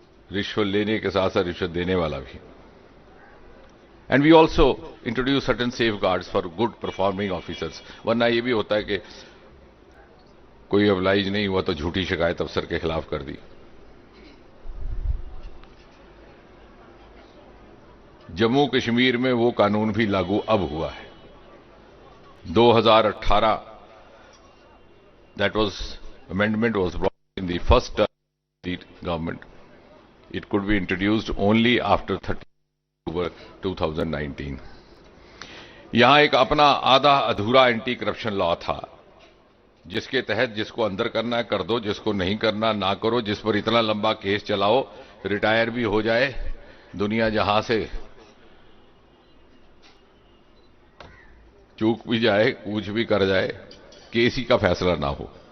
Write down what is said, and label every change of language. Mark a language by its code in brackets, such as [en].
[hi] रिश्वत लेने के साथ साथ रिश्वत देने वाला भी. [en] And we also introduce certain safeguards for good performing officers. [hi] वरना यह भी होता है कि कोई अप्लाइज नहीं हुआ तो झूठी शिकायत अफसर के खिलाफ कर दी. जम्मू कश्मीर में वो कानून भी लागू अब हुआ है. [en] 2018 that was amendment was brought in the first term of the government. It could be introduced only after 30 October 2019. [hi] यहां एक अपना आधा अधूरा एंटी करप्शन लॉ था जिसके तहत जिसको अंदर करना है कर दो, जिसको नहीं करना ना करो, जिस पर इतना लंबा केस चलाओ रिटायर भी हो जाए, दुनिया जहां से चूक भी जाए, कुछ भी कर जाए, केस ही का फैसला ना हो.